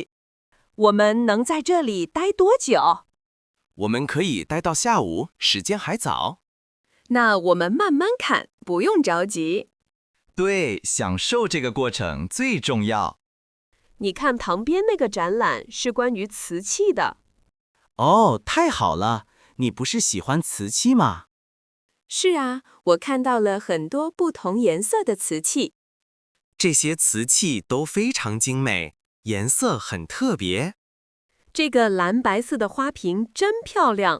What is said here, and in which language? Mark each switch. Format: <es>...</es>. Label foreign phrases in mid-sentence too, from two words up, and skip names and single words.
<zh>我們能在這裡待多久？我們可以待到下午，時間還早。那我們慢慢看，不用着急。對，享受這個過程最重要。你看旁邊那個展覽是關於瓷器的。哦，太好了！你不是喜歡瓷器嗎？是啊，我看到了很多不同顏色的瓷器。這些瓷器都非常精美，顏色很特別。這個藍白色的花瓶真漂亮。</zh>